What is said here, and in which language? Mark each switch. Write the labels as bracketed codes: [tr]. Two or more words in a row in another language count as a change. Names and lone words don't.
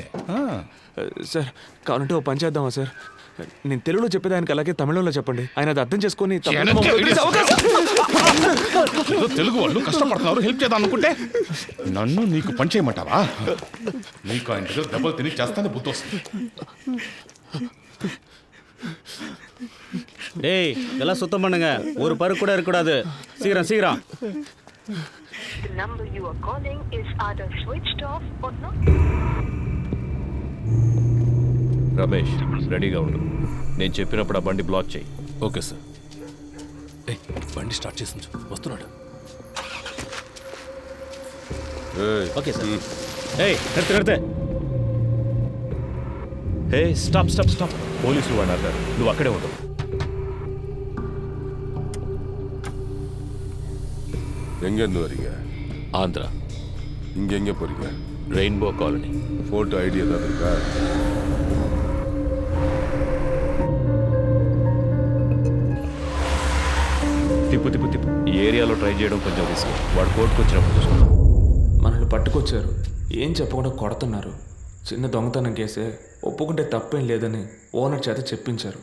[te] సార్ కావాలంటే ఓ పని చేద్దామా సార్? నేను తెలుగులో చెప్పేదానికి అలాగే తమిళంలో చెప్పండి, ఆయన అది అర్థం చేసుకొని తెలుగు వాళ్ళు కష్టపడుతున్నారు, హెల్ప్ చేద్దాం అనుకుంటే నన్ను నీకు పని చేయమంటావా? నీకు ఆయన దగ్గర దెబ్బలు తిని చేస్తానే బుద్ధి వస్తుంది. [ta] டேய் எல்லாம் சுத்தம் பண்ணுங்க, ஒரு பரு கூட இருக்கக்கூடாது. சீக்கிரம் சீக்கிரம். [en] The number you are calling is either switched off or not. [te] రమేష్ రెడీగా ఉండు, నేను చెప్పినప్పుడు ఆ బండి బ్లాక్ చేయి. [en] okay sir. [te] బండి స్టార్ట్ చేసి వస్తున్నాడు. [en] okay sir. [te] నడితే నడితే. హే [en] stop stop stop, [te] పోలీసులు వాడు అన్నారు, నువ్వు అక్కడే ఉండవు. [ta] எங்கேருந்து வரீங்க? ஆந்திரா. இங்கே எங்கே போகிறீங்க? ரெயின்போ காலனி. [en] photo ID [ta] ஏதாவது இருக்கா? [te] తిప్పు తిప్పు తిప్పు. ఈ ఏరియాలో ట్రై చేయడం కొంచెం రిస్క్. వాడు కోర్టుకు వచ్చినప్పుడు చూసుకుంటాం. మనల్ని పట్టుకొచ్చారు, ఏం చెప్పకుండా కొడుతున్నారు. చిన్న దొంగతనం కేసే, ఒప్పుకుంటే తప్పేం లేదని ఓనర్ చేత చెప్పించారు.